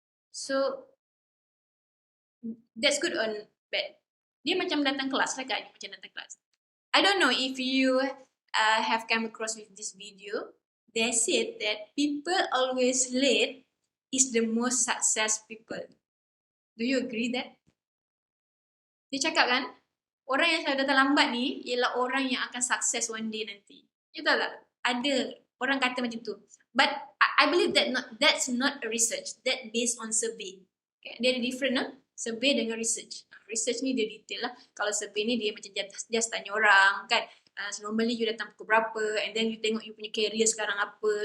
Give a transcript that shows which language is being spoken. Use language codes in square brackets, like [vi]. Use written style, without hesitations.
[en] So, that's good or bad. [ms] Dia macam datang kelas lah kan, macam datang kelas. [en] I don't know if you have come across with this video. They said that people always late is the most success people. Do you agree that? [ms] Dia cakap kan, orang yang selalu datang lambat ni ialah orang yang akan sukses [en] one day [ms] nanti. You tahu tak? Ada orang kata macam tu. But I believe that that's not a research. [en] That based on survey. Okay? [ms] Dia ada [en] different lah. Survey dengan research. [ms] Research ni dia detail lah. Kalau survey ni dia macam just tanya orang kan. [en] So normally you [ms] datang pukul berapa, [en] and then you [ms] tengok [en] you [ms] punya [en] career [ms] sekarang apa.